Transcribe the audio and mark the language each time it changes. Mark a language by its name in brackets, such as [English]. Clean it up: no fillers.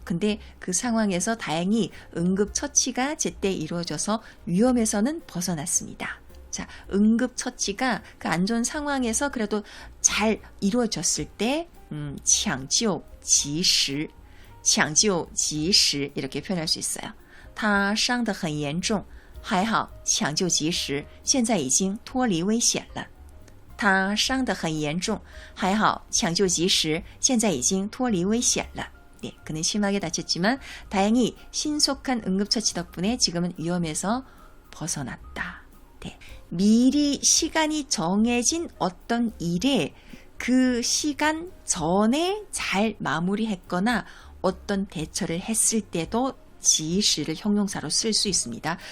[Korean] 근데 그 상황에서 다행히 응급처치가 제때 이루어져서 위험에서는 벗어났습니다. 자, 응급처치가 그 안 좋은 상황에서 그래도 잘 이루어졌을 때 抢救及时, 抢救及时 이렇게 표현할 수 있어요. [Chinese] 他伤得很严重,还好抢救及时,现在已经脱离危险了. 他伤得很严重,还好抢救及时,现在已经脱离危险了. [Korean] 네, 그는 심하게 다쳤지만 다행히 신속한 응급처치 덕분에 지금은 위험에서 벗어났다. 네, 미리 시간이 정해진 어떤 일에 그 시간 전에 잘 마무리했거나 어떤 대처를 했을 때도 지시를 형용사로 쓸 수 있습니다.